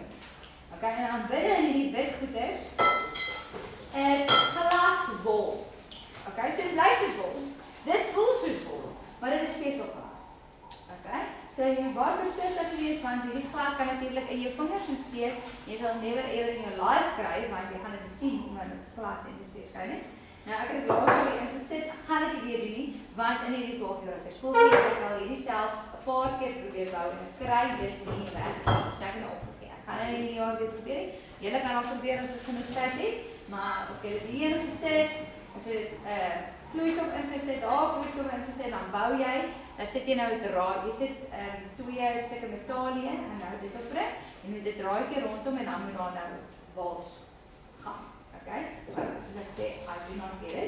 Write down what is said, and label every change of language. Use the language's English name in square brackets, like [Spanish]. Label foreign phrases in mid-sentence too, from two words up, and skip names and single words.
[Afrikaans] Okay, en dan binne in hierdie wit goeders is glaswol. Okay, so dit lyk soos wol. Dit voel soos wol, maar dit is veselglas. Okay? So jy moet baie versigtig wees want hierdie glas kan natuurlik in jou vingers insteek. Jy sal [English] never ever [Afrikaans] in jou life kry want jy gaan dit nie sien want dit is glas en dit steek skyn nie. Nou ek het laasweek ingesit, ek gaan dit nie weer doen nie want in hierdie 12-jarige skool het ek al hierdie self 'n paar keer probeer bou en ek kry dit nie reg. So ek het nou opgegee. Ek gaan in die jaar weer probeer. Julle kan al probeer as dit genoeg tyd het, maar ek het dit hier gesit. As jy dit vloeistof ingesit, daar vloeistof ingesit, dan bou jy. Dan sit jy nou draai, jy sit 2 stukke metaal in en nou dit opbring. Jy moet dit draai rondom en dan moet daar nou wals gaan. Okay? Soos ek sê, [English] I do not get it.